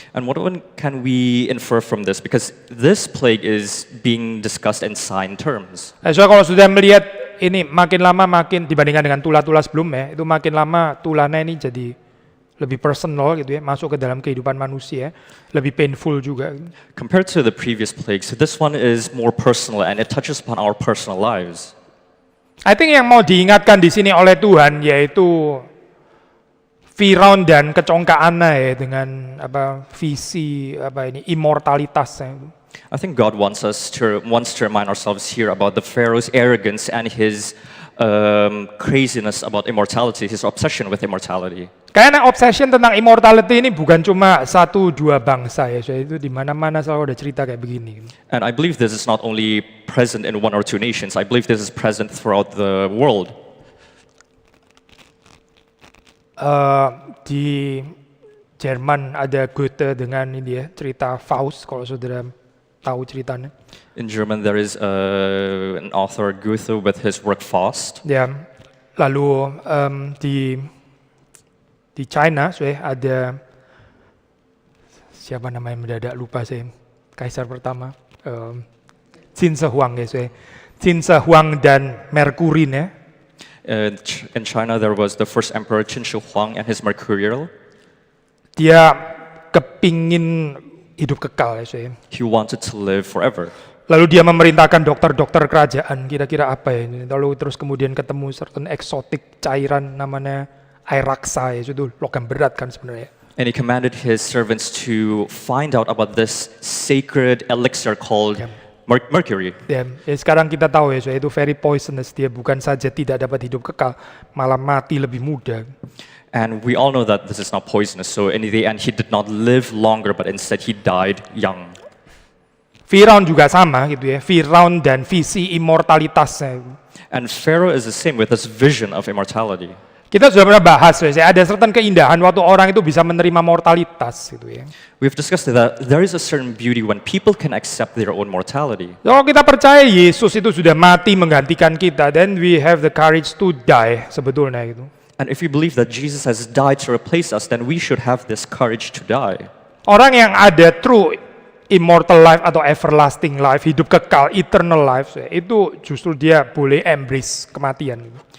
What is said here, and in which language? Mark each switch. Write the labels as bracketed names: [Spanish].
[English] And what can we infer from this? Because this plague is being discussed in sign terms. [Indonesian] So kalau sudah melihat ini makin lama makin dibandingkan dengan tulah-tulah sebelumnya, itu makin lama tulahnya ini jadi lebih personal gitu ya, masuk ke dalam kehidupan manusia, lebih painful juga. [English] Compared to the previous plagues, this one is more personal and it touches upon our personal lives. I think [Indonesian] yang mau diingatkan di sini oleh Tuhan yaitu Firaun dan kecongkaannya ya, dengan visi immortalitasnya. [English] I think God wants to remind ourselves here about the Pharaoh's arrogance and his craziness about immortality, his obsession with immortality. [Indonesian] Karena obsession tentang immortality ini bukan cuma 1-2 bangsa ya, so itu di mana-mana selalu ada cerita kayak begini. [English] And I believe this is not only present in 1 or 2 nations, I believe this is present throughout the world. [Indonesian] Di Jerman ada Goethe dengan ini ya, cerita Faust, kalau saudara tahu ceritanya. [English] In German there is an author Goethe with his work Faust. [Indonesian] Ya, lalu di China ada siapa namanya mendadak lupa saya, kaisar pertama, Qin Shi Huang ya, Qin Shi Huang dan Merkurin ya. [English] In China there was the first emperor Qin Shi Huang and his Mercurial. [Indonesian] Dia kepingin hidup kekal ya, saya. [English] He wanted to live forever. [Indonesian] Lalu dia memerintahkan dokter-dokter kerajaan, kira-kira apa ya ini. Lalu terus kemudian ketemu certain eksotik cairan namanya air raksa ya, itu logam berat kan sebenarnya. [English] And he commanded his servants to find out about this sacred elixir called mercury. [Indonesian] Ya, sekarang kita tahu ya, itu [English] very poisonous. [Indonesian] Dia bukan saja tidak dapat hidup kekal, malah mati lebih muda. [English] And we all know that this is not poisonous. So in the end, he did not live longer, but instead he died young. [Indonesian] Firaun juga sama gitu ya. Firaun dan visi immortalitasnya. [English] And Pharaoh is the same with this vision of immortality. [Indonesian] Kita sudah pernah bahas ya, ada certain keindahan waktu orang itu bisa menerima mortalitas gitu ya. [English] We've discussed that there is a certain beauty when people can accept their own mortality. [Indonesian] Kalau kita percaya Yesus itu sudah mati menggantikan kita, [English] then we have the courage to die [Indonesian] sebetulnya gitu. [English] And if we believe that Jesus has died to replace us, then we should have this courage to die. [Indonesian] Orang yang ada [English] true immortal life [Indonesian] atau [English] everlasting life, [Indonesian] hidup kekal, [English] eternal life, [Indonesian] itu justru dia boleh embrace kematian.